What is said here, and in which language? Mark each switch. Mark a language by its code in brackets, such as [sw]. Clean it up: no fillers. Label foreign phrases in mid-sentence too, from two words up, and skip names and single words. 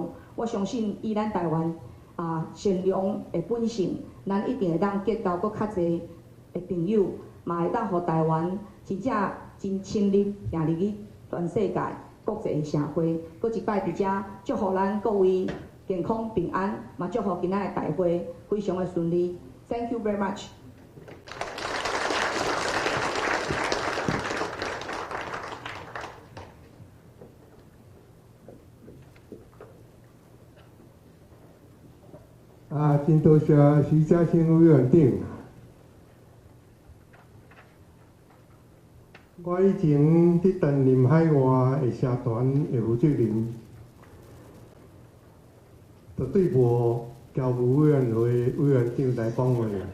[nan] 我相信，以咱台湾善良的本性，咱一定会当结交搁较侪。的朋友，嘛会当互台湾真正真深入行入去全世界国际社会。搁一摆伫遮祝福咱各位健康平安，嘛祝福今仔的大会非常的顺利。 [en] Thank you very much. [nan] 真多谢徐嘉欣委员长。我以前伫担任海外的社团的负责人，就对无侨务委员会委员长来讲话。